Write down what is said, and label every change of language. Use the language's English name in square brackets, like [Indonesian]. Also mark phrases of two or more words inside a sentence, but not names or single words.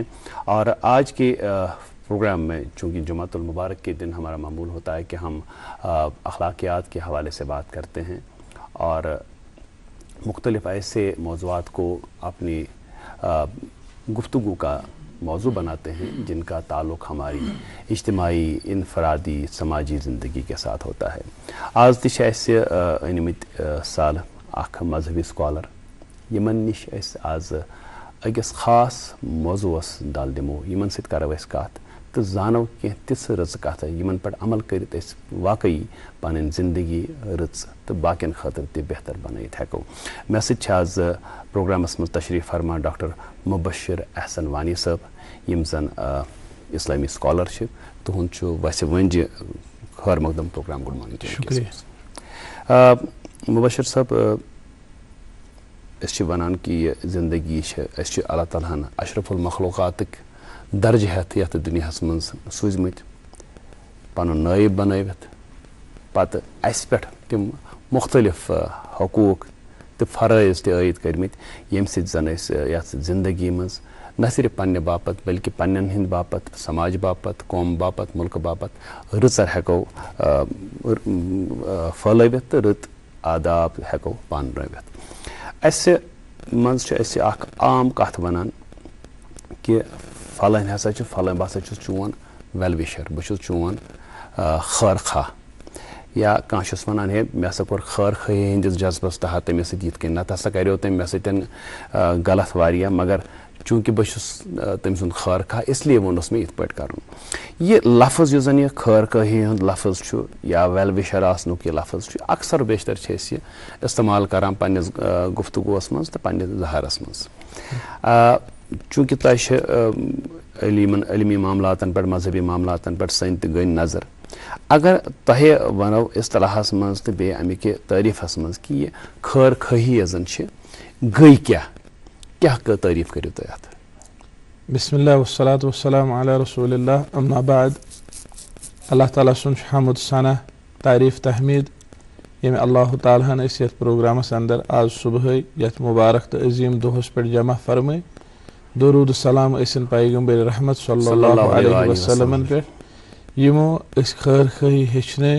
[Urdu] اور آج کے پروگرام میں چونکہ جمعۃ المبارک کے دن ہمارا معمول ہوتا ہے کہ ہم اخلاقیات کے حوالے سے بات کرتے ہیں اور مختلف ایسے موضوعات کو اپنی گفتگو کا موضوع بناتے ہیں جن کا تعلق ہماری اجتماعی، انفرادی، سماجی زندگی کے ساتھ ہوتا ہے. [Kashmiri] आज तिश अनिमित साल अख मजहबी स्कॉलर यमन निश आज अकिस खास मौजूस डाल दिमो, यमन सत करो अस कत तो जानो कह तिस रच कत यमन पे अमल करित वाकई पन जिंदगी रच तो बाकियन खतर ते बेहतर बनत हेको। मे सत आज प्रोग्रामस मज तशरीफ फरमा डॉक्टर मुबशिर अहसन वानी साहब यम जन इस्लामी स्कॉलर तुहद वस वंज खैर मकदम प्रोग्राम। [English] Good morning. [Kashmiri] शुक्रिया मुबशिर साहब, वन कि जिंदगी अल्लाह ताला अशरफुल मखलूक़ात दर्ज हेत यथ दुनियास मज सूझमत पन नायब बनवित पत अस पे तम मुख्तलिफ हकूक तो फ़राइज़ आयद करमत यम जन यथ जिंदगी मज न सिर्फ पन्ने बापत बल्कि पन्न हिंद बापत, समाज बापत, कौम बापत, मुल्क बापत रचर हेको फलवित तो रत आदाब हेको पानवित। अस मज आम कथ वनान कि फलान हसा फलान बह चोन वेल विशर, बहुत चोन खैर खा, या कह वनान है मे हसा कोर खैर खाई हंदिस जज्बस तहत तमिस सत नत हसा करो तम मे सतन गलत वारिया, मगर چونکہ بہٕ چھُس تٔمۍ سُنٛد خٲر خواہ اسلیے ووٚنُس مےٚ یِتھ پٲٹھۍ کَرُن. یہِ لفظ یُس زَن یہِ خٲر خٲہی ہُنٛد لفظ چھُ یا وٮ۪ل وِشَر آسنُک یہِ لفظ چھُ اکثر بیشتر چھِ أسۍ یہِ استعمال کَران پنٛنِس گُفتگوٗوَس منٛز تہٕ پنٛنِس اظہارَس منٛز. چوٗنٛکہِ تۄہہِ چھِ علمی معاملاتَن پٮ۪ٹھ مذہبی معاملاتَن پٮ۪ٹھ سٲنۍ تہِ گٔنۍ نظر. اگر تۄہہِ وَنو اصطلاحَس منٛز تہٕ بیٚیہِ اَمِکہِ تعریٖفَس منٛز کہِ یہِ خٲر خٲہی یۄس زَن چھِ گٔے کیٛاہ تعریٖف کٔرِو تُہۍ اَتھ؟ [Arabic] بسم اللہ والصلاة والسلام علی رسول اللہ اما بعد. [Kashmiri] اللہ تعالیٰ سُنٛد چھُ حمد ثنا تعریٖف تحمیٖد ییٚمہِ اللہ تعالیٰ ہن أسۍ یَتھ پروگرامَس اندر آز صُبحٲے یَتھ مُبارک تہٕ عظیٖم دۄہَس پٮ۪ٹھ جمع فرمٲے. درود سلام ٲسِن پیغمبر رحمت [Arabic] صلی اللہ علیہ وسلمن [Kashmiri] پٮ۪ٹھ یِمو أسۍ خٲر خٲہی ہیٚچھنٲے.